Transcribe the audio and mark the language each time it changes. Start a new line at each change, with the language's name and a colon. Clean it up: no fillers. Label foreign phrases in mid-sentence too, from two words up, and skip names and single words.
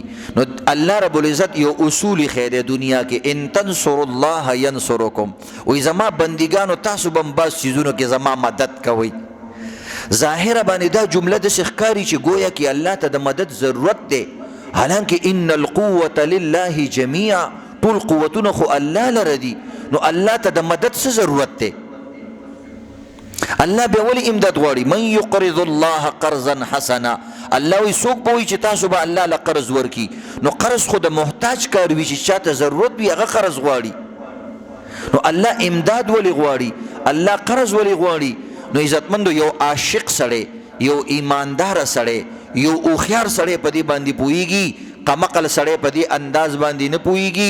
Pashto: نو الله رب العزت یو اصول خیر دنیا کې
Arabic: ان تنصروا الله ینصرکم،
Pashto: وای زما بندگانو تاسو بم باز چیزونو کې زما مدد کوي. ظاهر باندې دا جمله د ښکاری چې گویا کې الله ته د مدد ضرورت دی، حالانکه
Arabic: ان القوه لله جميعا،
Pashto: ټول قوتونه خو الله لره دي. نو الله ته د مدد څه ضرورت دی؟ الله به ولی امداد غواړي.
Arabic: من یقرض الله قرضا حسنا،
Pashto: الله وی څوک به وي چې تاسو به الله له قرض ورکي. نو قرض خو د محتاج کار وي چې چاته ضرورت وي هغه قرض غواړي. نو الله امداد ولی غواړي، الله قرض ولی غواړي. نو عزتمندو یو عاشق سړی، یو ایماندار سړی، یو هوښیار سړی په دې باندې پوهیږي، قمقل سړی په دې انداز باندې نه پوهیږي.